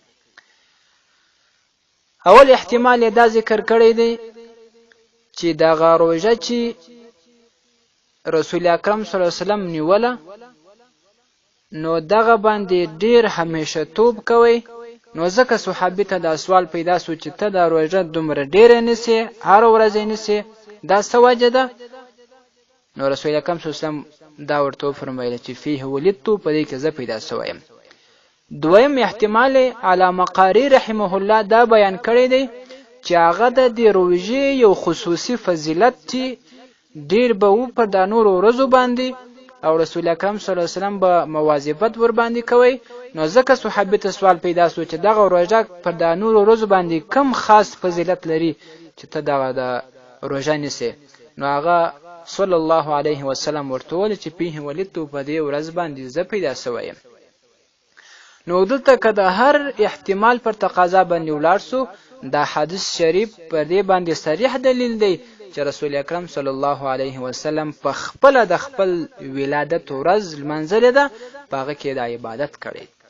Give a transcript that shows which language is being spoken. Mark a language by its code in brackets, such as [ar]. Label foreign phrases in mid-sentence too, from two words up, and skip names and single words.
[ps] اول احتمال دا ذکر کړی دی چې دغه روژه چې رسول اکرم [ar] صلی الله علیه وسلم [ps] نیوله، نو دغه باندې ډیر همیشه توب کوي. نو ځکه صحابي ته دا سوال پیدا شو چې ته دا روژه دومره ډیره نیسې، هر ورځ یې نیسې، دا څه وجه ده؟ نو رسول اکرم [ar] صلی الله علیه وسلم [ps] دا ورته وفرمایل چې [ar] فيه ولدت، [ps] په دې کې زه پیدا شوی یم. دویم احتمال علامه قاری [ar] رحمه الله [ps] دا بیان کړی دی چې هغه د دې روژې یو خصوصي فضیلت چې ډیر به و پر د نورو ورځو باندې، او رسول اکرم [ar] صلی الله علیه وسلم [ps] به مواظبت ور باندې کوي. نو ځکه صحابه ته سوال پیدا شو چې دغه روژه پر د نورو ورځو باندې کم خاص فضیلت لري چې ته دغه د روژه نیسې. نو هغه [ar] صلی الله علیه وسلم [ps] ورته ویل چې [ar] فيه ولدت، [ps] په دې ورځ باندې زه پیدا شوی یم. نو دلته که د هر احتمال پر تقاضا باندې ولاړ سو، دا حدیث شریف پر دې باندې صریح دلیل دی چې رسول اکرم [ar] صلی الله علیه وسلم [ps] په خپل د خپل ولادت ورځ منزل ده، په هغه کې د عبادت کړي.